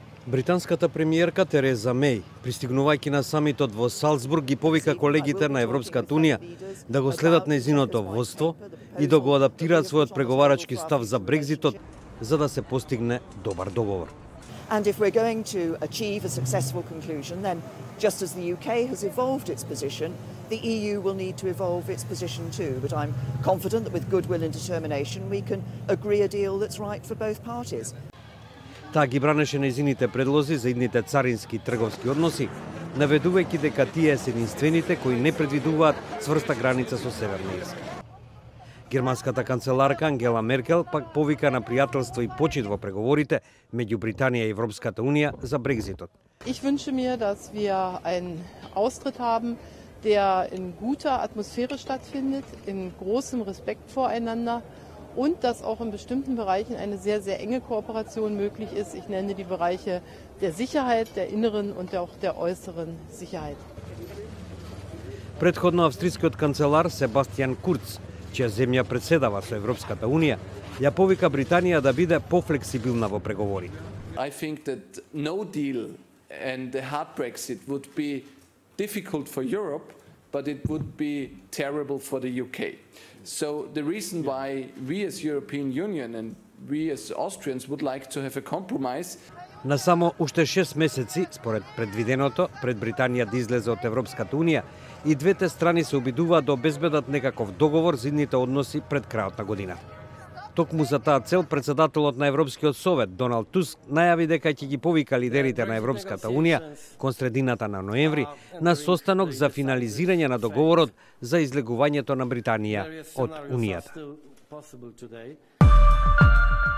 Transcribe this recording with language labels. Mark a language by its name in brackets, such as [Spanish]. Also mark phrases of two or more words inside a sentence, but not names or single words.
[Macedonian] Британската премиерка Тереза Меј, пристигнувајќи на самитот во Салцбург, ги повика колегите на Европската унија да го следат нејзиното водство и да го адаптираат својот преговарачки став за Брекзитот, за да се постигне добар договор. [English] And if we're going to achieve a successful conclusion, then just as the UK has evolved its position, the EU will need to evolve its position too. But I'm confident that with goodwill and determination, we can agree a deal that's right for both parties. [Macedonian] Таа ги бранеше нејзините предлози за идните царински и трговски односи, наведувајќи дека тие се единствените кои не предвидуваат цврста граница со Северна Ирска. Германската канцеларка Ангела Меркел пак повика на пријателство и почит во преговорите меѓу Британија и Европската унија за Брекзитот. [German] Ich wünsche mir, dass wir einen Austritt haben, der in guter Atmosphäre stattfindet, in großem Respekt voreinander und dass auch in bestimmten Bereichen eine sehr, sehr enge Kooperation möglich ist. Ich nenne die Bereiche der Sicherheit, der inneren und auch der äußeren Sicherheit. [Macedonian] Предходно австрискиот канцелар Себастијан Курц, чија земја председава со Европската унија, ја повика Британија да биде пофлексибилна во преговорите. [English] I think that no deal and a hard Brexit would be difficult for Europe, but it would be terrible for the UK. So the reason why we as European Union and we as Austrians would like to have a compromise. [Macedonian] На само уште 6 месеци, според предвиденото, пред Британија да излезе од Европската унија, и двете страни се обидуваат да обезбедат некаков договор за идните односи пред крајот на годината. Токму за таа цел, председателот на Европскиот совет Доналд Туск најави дека ќе ги повика лидерите на Европската унија кон средината на ноември на состанок за финализирање на договорот за излегувањето на Британија од Унијата.